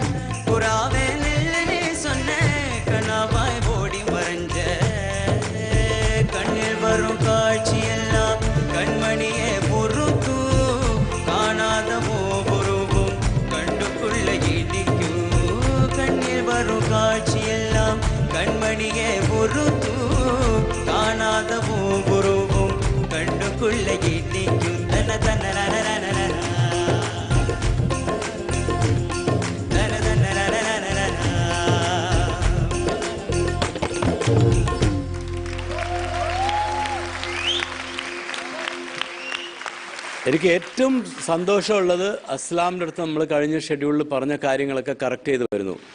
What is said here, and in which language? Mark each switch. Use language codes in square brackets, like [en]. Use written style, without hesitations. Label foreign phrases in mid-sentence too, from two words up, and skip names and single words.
[ta] புறாவே நில்லு நீ சொன்ன கனாவாய் ஓடி மறைஞ்ச கண்ணில் வரும் காட்சி எல்லாம் கண்மணியே பொறுக்கும் காணாத ஒவ்வொருவும் கண்டுக்குள்ள இடிக்கும் கண்ணில் வரும் காட்சி எல்லாம் கண்மணியே பொறுக்கும் காணாத ஒவ்வொருவும் கண்டுக்குள்ள இடிக்கும் தன தன [ml] എനിക്ക് ഏറ്റവും സന്തോഷമുള്ളത് അസ്ലാമിൻ്റെ അടുത്ത് നമ്മൾ കഴിഞ്ഞ ഷെഡ്യൂളിൽ പറഞ്ഞ കാര്യങ്ങളൊക്കെ കറക്റ്റ് ചെയ്ത് വരുന്നു.